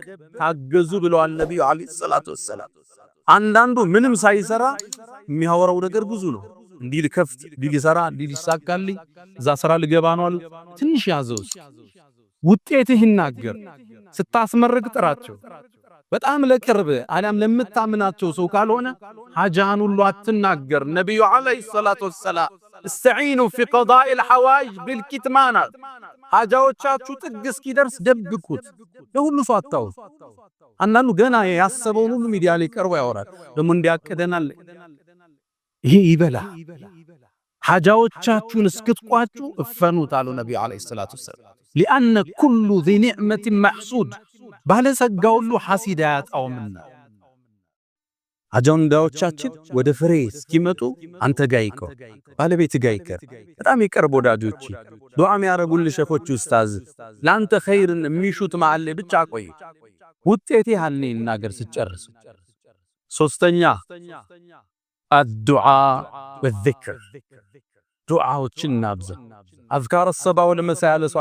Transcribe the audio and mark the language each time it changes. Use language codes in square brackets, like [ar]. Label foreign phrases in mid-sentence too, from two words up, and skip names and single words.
[am] ታገዙ ብለዋል ነብዩ [ar] عليه الصلاة والسلام። [am] አንዳንዱ ምንም ሳይሰራ የሚያወራው ነገር ብዙ ነው። እንዲህ ልከፍት፣ እንዲህ ልሰራ፣ እንዲህ ሊሳካልኝ፣ እዛ ስራ ልገባ ነው አለ። ትንሽ ያዘው ውጤትህ ይናገር። ስታስመርቅ ጥራቸው። በጣም ለቅርብ አሊያም ለምታምናቸው ሰው ካልሆነ ሐጃህን ሁሉ አትናገር። ነብዩ [ar] عليه الصلاة والسلام استعينوا في قضاء الحوائج بالكتمان [am] ሐጃዎቻችሁ ጥግ እስኪደርስ ደብቁት። ለሁሉ ሰው አታውሩ። አንዳንዱ ገና ያሰበውን ሁሉ ሚዲያ ላይ ቀርቦ ያወራል። ደግሞ እንዲያቀደናል ይሄ ይበላ። ሐጃዎቻችሁን እስክትቋጩ እፈኑት አሉ ነብዩ [ar] عليه الصلاة والسلام። لأن كل ذي نعمة محسود [am] ባለጸጋ ሁሉ ሐሲድ አያጣውምና አጀንዳዎቻችን ወደ ፍሬ እስኪመጡ አንተ ጋር ይቀር፣ ባለቤት ጋር ይቀር፣ በጣም ይቀርብ ወዳጆች፣ ዱዓ የሚያረጉልህ ሸኾች ኡስታዝ ላንተ ኸይርን የሚሹት መሃል ላይ ብቻ ቆይ። ውጤቴ ያልኔ እናገር ስጨርስ። ሶስተኛ [ar] الدعاء والذكر፣ [am] ዱዓዎችን እናብዛ። [ar] أذكار الصباح والمساء [am] ያለ ሰው